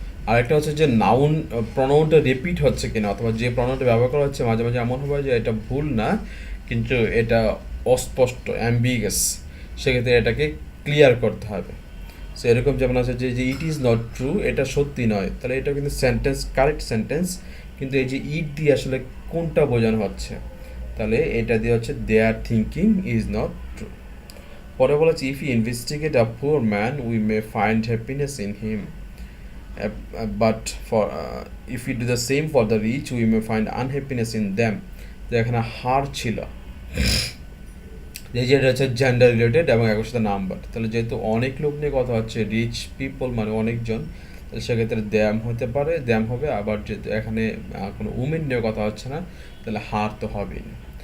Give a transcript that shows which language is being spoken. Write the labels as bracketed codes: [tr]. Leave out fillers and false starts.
[bn] আরেকটা হচ্ছে যে নাউন প্রোনাউনটা রিপিট হচ্ছে কিনা, অথবা যে প্রোনাউনটা ব্যবহার করা হচ্ছে মাঝে মাঝে এমন হবে যে এটা ভুল না কিন্তু এটা অস্পষ্ট, অ্যাম্বিগাস, সেক্ষেত্রে এটাকে ক্লিয়ার করতে হবে। সো এরকম যেমন আছে যে [en] it is not true, [bn] এটা সত্যি নয়, তাহলে এটা কিন্তু সেন্টেন্স, কারেক্ট সেন্টেন্স, কিন্তু এই যে ইট দিয়ে আসলে কোনটা বোঝানো হচ্ছে, তাহলে এটা দিয়ে হচ্ছে [en] They are thinking is not true. [bn] পরে বলেছে [en] If you investigate a poor man we may find happiness in him, but for if we do the same for the rich we may find unhappiness in them. [bn] তো এখানে হার ছিল, যেটা হচ্ছে gender related এবং acre সাথে number. তাহলে যেহেতু অনেক লোক নিয়ে কথা হচ্ছে, রিচ পিপল মানে অনেকজন, তাহলে সেক্ষেত্রে দ্যাম হতে পারে, দ্যাম হবে। আবার যেহেতু এখানে কোনো উমেন নিয়ে কথা হচ্ছে না, তাহলে হার তো হবেই না।